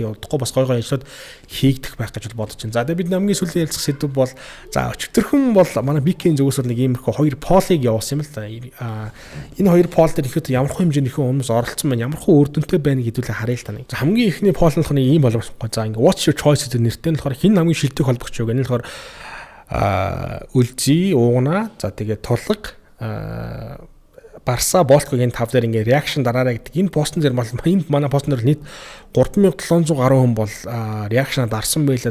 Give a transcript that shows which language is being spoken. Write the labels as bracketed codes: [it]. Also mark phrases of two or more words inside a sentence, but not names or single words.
[mn] Тэгээ удахгүй бас гоё ажлууд хийгдэх байх гэж бодож байна. За тэгээ бид хамгийн сүүлийн ярилцах сэдв бол за өчигдөрхөн бол манай BK-ийн зүгээс бол нэг иймэрхүү хоёр полыг явуулсан юм л да. Энэ хоёр пол дээр ихэд ямар хэмжээний хүмүүс оролцсон байна, ямар үр дүнтэй байна гэдүүлээ харъя л та нэг. За хамгийн ихний пол нь болохоор ийм боловсрохгүй. За ингээ [en] what's your choice [mn] гэдэг нэртэй нь болохоор хин хамгийн шилдэг холбогч юу гэнэ болохоор үлзий, уугна, за тэгээ тулга Барса Болкогийн 5 дээр ингээ реакшн дараарай гэдэг. Энэ постн дээр энд манай постн дээр нийт 3700 гаруй хүн бол реакшнаа дарсан байлаа.